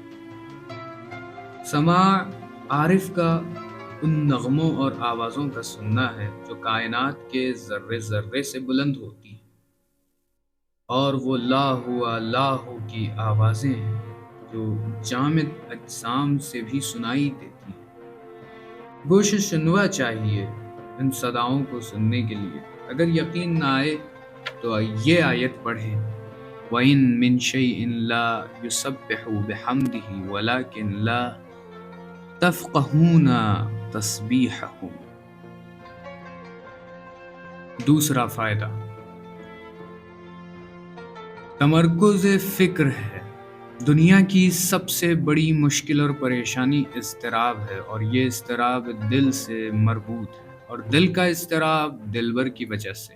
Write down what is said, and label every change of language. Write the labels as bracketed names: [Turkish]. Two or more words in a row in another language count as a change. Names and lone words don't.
[Urdu] سماع عارف کا ان نغموں اور آوازوں کا سننا ہے جو کائنات کے ذرے ذرے سے بلند ہوتی ہیں، اور وہ [Arabic] لا ہوا لا ہو [Urdu] کی آوازیں ہیں جو جامد اجسام سے بھی سنائی دیتی ہے۔ گوش شنوا چاہیے ان صداؤں کو سننے کے لیے۔ اگر یقین نہ آئے تو یہ آیت پڑھیں، [Arabic] وَإِن مِّن شَيْءٍ لَا يُسَبِّحُ بِحَمْدِهِ وَلَكِن لَا تَفْقَهُونَ تَسْبِيحَهُمْ۔ [Urdu] دوسرا فائدہ تمرکز فکر ہے۔ دنیا کی سب سے بڑی مشکل اور پریشانی اضطراب ہے، اور یہ اضطراب دل سے مربوط ہے، اور دل کا اضطراب دلبر کی وجہ سے۔